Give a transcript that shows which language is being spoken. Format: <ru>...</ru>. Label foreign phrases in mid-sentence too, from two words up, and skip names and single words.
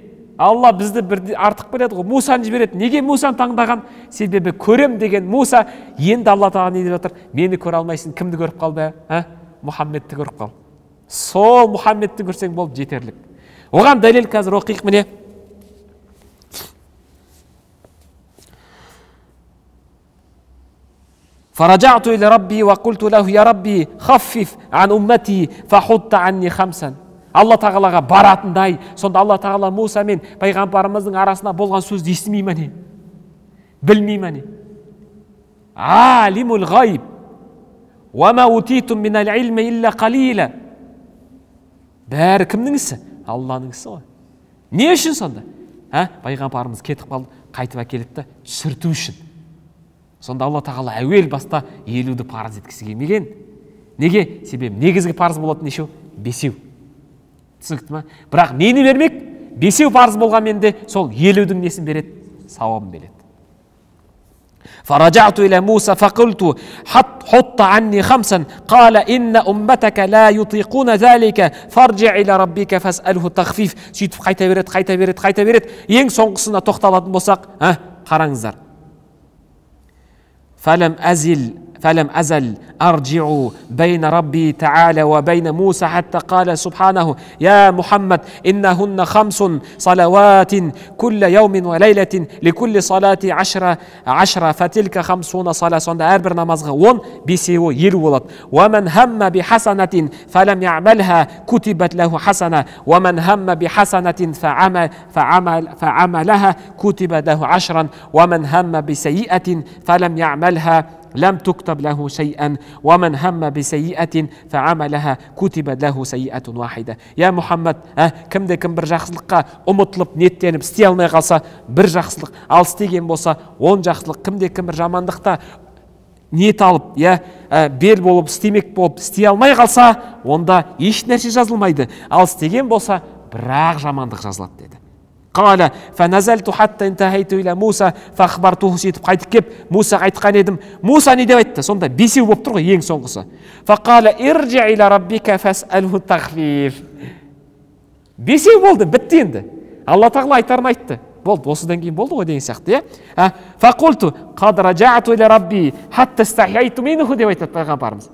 <kk>Алла бізді артық береді ғой, Мусаны жібереді. Неге Мусаны таңдаған? Себебі көрем деген Муса, енді Алла тағала не деп жатыр? Мені көре алмайсың, кімді көріп қал бе? Мұхаммедті көріп қал. Сол Мұхаммедті көрсең болып жетерлік. Оған дәлел қазір оқиық міне.</kk> <ar>فرجعت إلى ربي وقلت له يا ربي خفف عن أمتي فحط عني خمسا.</ar> <kk>Алла тағалаға баратындай, сонда Алла тағала Муса мен пайғамбарымыздың арасында болған сөзді естімей ме не? Білмей ме не?</kk> <ar>عالم الغيب وما أوتيتم من العلم إلا قليلا.</ar> <kk>Бәрі кімнің ісі? Алланың ісі ғой. Не үшін сонда? Пайғамбарымыз кетіп қалды, қайтып әкелді, түсірту үшін. Сонда Алла тағала әуел баста 50-ді парыз еткісі келмеген. Неге? Себебі негізгі парыз болатын нешеу? 5. Түсінікті ма? Бірақ нені бермек? 5 парыз болғанмен де сол 50-дің несін береді? Сауабын береді.</kk> <ar>فرجعت إلى موسى فقلت حط عني 5 قال إن أمتك لا يطيقون ذلك فارجع إلى ربك فاسأله التخفيف.</ar> <kk>Сөйтіп қайта береді. Ең соңғысына тоқталатын болсақ, қараңыздар.</kk> <ar>فلم أزل أرجع بين ربي تعالى وبين موسى حتى قال سبحانه يا محمد إنهن 5 صلوات كل يوم وليلة لكل صلاة 10 فتلك 50 صلاة.</ar> <kk>Сонда әрбір намазға 10, 5-еуі 50 болады.</kk> <ar>ومن هم بحسنة فلم يعملها كتبت له حسنة ومن هم بحسنة فعملها كتبت له 10 ومن هم بسيئة فلم يعملها لم تكتب له شيئا ومن هم بسيئة فعملها كتبت له سيئة واحدة. يا محمد,</ar> <kk>кімде-кім бір жақсылыққа ұмытылып, ниеттеніп істей алмай қалса, бір жақсылық, ал істеген болса 10 жақсылық. Кімде-кім бір жамандықта ниет алып, бел болып, істемек болып, істей алмай қалса, онда еш нәрсе жазылмайды. Ал істеген болса, бірақ жамандық жазылады деді.</kk> <ar>قال فنزلت حتى انتهيت إلى موسى فأخبرته.</ar> <kk>Сөйтіп қайтып кеп Мусаға айтқан едім. Муса не деп айтты? Сонда 5 болып тұр ғой, ең соңғысы.</kk> <ar>فقال ارجع إلى ربك فاسأله التخفيف.</ar> <kk>5 болды, бітті енді. Алла тағала айтарын айтты. Болды, осыдан кейін болды ғой деген сияқты,</kk> <ar>فقلت قد رجعت إلى ربي حتى استحييت منه</ar> <kk>деп айтады пайғамбарымыз.</kk>